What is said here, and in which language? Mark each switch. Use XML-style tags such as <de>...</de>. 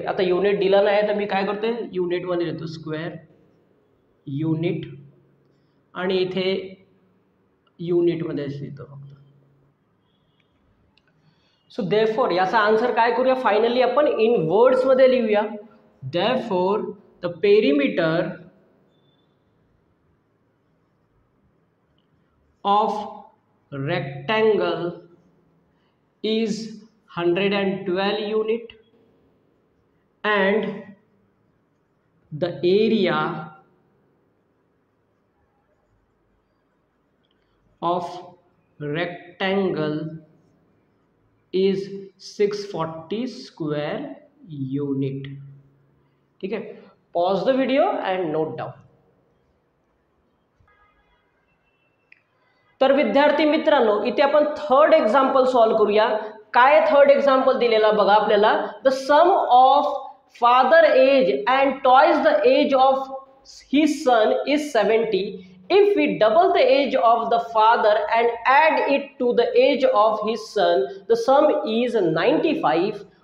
<mr>आता युनिट दिला नाही तर मी काय करते युनिट मध्ये देतो स्क्वेअर युनिट आणि इथे युनिट मध्ये देतो फक्त. सो देअरफॉर याचा आन्सर काय करूया फायनली आपण इन वर्ड्स मध्ये लिहूया.</mr> <en>Therefore the perimeter of rectangle is 112 unit and the area of rectangle is 640 square unit.</en> <hi>ठीक है,</hi> <en>pause the video and note down.</en> <mr>तर विद्यार्थी मित्रांनो इथे आपण थर्ड एक्झाम्पल सॉल्व करूया. काय थर्ड एक्झाम्पल दिलेला बघा आपल्याला,</mr> <en>The sum of father age and twice the age of his son is 70. If we double the age of the father and add it to the age of his son the sum is 95.</en>